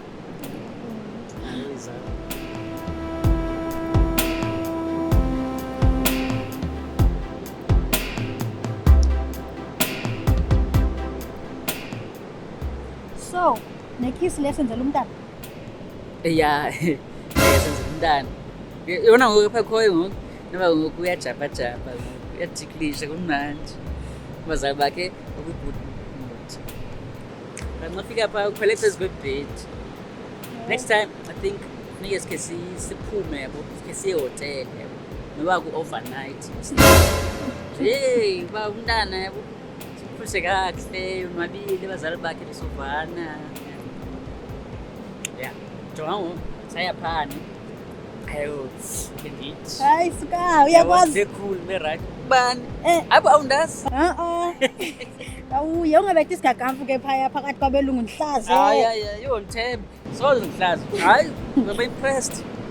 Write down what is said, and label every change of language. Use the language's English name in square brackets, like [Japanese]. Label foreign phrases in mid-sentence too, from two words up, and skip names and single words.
[Xhosa] So nekhisi lesenzela umntana. Ya senza umntana yona ngoku phaa khoyo ngoku noba ngoku uyajabhajabha ngoku uyajiklisha kumnandi abazali bakhe okwi- [English] good mood. [Xhosa] But nafika phaa ukhwele phezu kwebhedi. [English] Next time I think [Xhosa] funeke sikhe siphume yabo sikhe siye ehotele yabo noba ku-overnight nje uba umntana yabo sikhulise kakuhle unwabile abazali bakhe besovana. Ya jonga ngoku saya phane ayo bendithi Hayi suka uyakwazi. bekhulu be-right ubani apho awundazi. Awuye ungabethi isigagamfu ke phaya phakathi kwabelungu ndihlaze. Hayi yho Thembi soze ngihlaze hayi ngaba impressed.